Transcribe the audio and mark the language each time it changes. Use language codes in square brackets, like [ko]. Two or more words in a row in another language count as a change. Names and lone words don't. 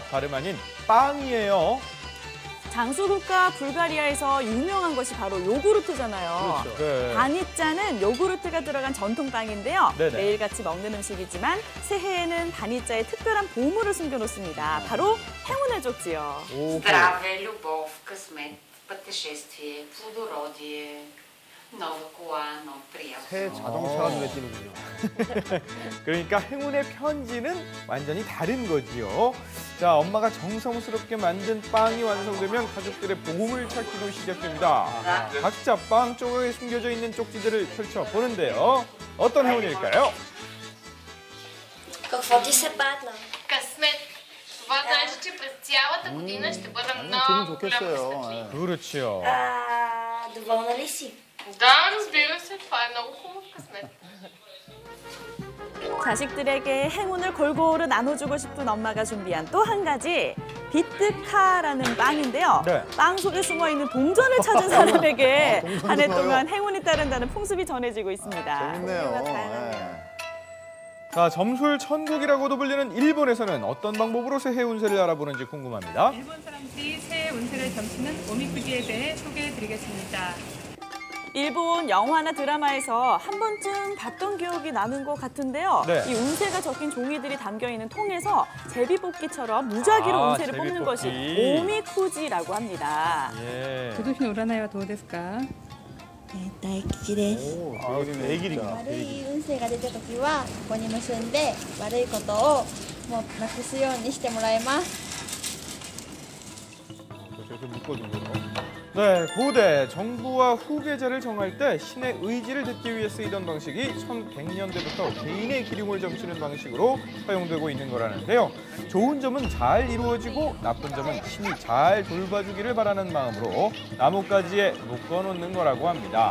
[ko] 다름 아닌 빵이에요. 장수국가 불가리아에서 유명한 것이 바로 요구르트잖아요. 그렇죠. 네. 바니짜는 요구르트가 들어간 전통 빵인데요. 네네. 매일같이 먹는 음식이지만 새해에는 바니짜에 특별한 보물을 숨겨놓습니다. 바로 행운의 쪽지요. [bg] Здравия, любов, късмет, пътешествие, плодородие, нова кола, нов приятел. [ko] 새 자동차가 눈에 띄는군요. 그러니까 행운의 편지는 완전히 다른 거지요. 자, 엄마가 정성스럽게 만든 빵이 완성되면 가족들의 보물 찾기도 시작됩니다. 각자 빵 조각에 숨겨져 있는 쪽지들을 펼쳐보는데요. 어떤 행운일까요? [bg] Какво ти се падна? Късмет. Това значи, че през цялата година ще бъда много голямо щастлива. [ko] 그렇지요. [bg] Доволна ли си? Да, разбира се, това е много хубав късмет. [ko] 자식들에게 행운을 골고루 나눠주고 싶은 엄마가 준비한 또 한 가지 비트카라는 빵인데요. 네. 빵 속에 숨어있는 동전을 찾은 사람에게 한 해 동안 행운이 따른다는 풍습이 전해지고 있습니다. 재밌네요. 종류가 다양하네요. 예. 자, 점술 천국이라고도 불리는 일본에서는 어떤 방법으로 새해 운세를 알아보는지 궁금합니다. 일본 사람들이 새해 운세를 점치는 오미쿠지에 대해 소개해드리겠습니다. 일본 영화나 드라마에서 한 번쯤 봤던 기억이 나는 것 같은데요. 네. 이 운세가 적힌 종이들이 담겨있는 통에서 제비뽑기처럼 무작위로 운세를 뽑는 것이 오미쿠지라고 합니다. 예. [ja] 今年の占いはどうですか? 大吉です。 [ko] 애기니까. [ja] 悪い運勢が出た時はここに結んで悪いことをもうなくすようにしてもらいます。 [ko] 저렇게 묶어주고요. 네, 고대 정부와 후계자를 정할 때 신의 의지를 듣기 위해 쓰이던 방식이 1100년대부터 개인의 기륭을 점치는 방식으로 사용되고 있는 거라는데요. 좋은 점은 잘 이루어지고 나쁜 점은 신이 잘 돌봐주기를 바라는 마음으로 나뭇가지에 묶어놓는 거라고 합니다.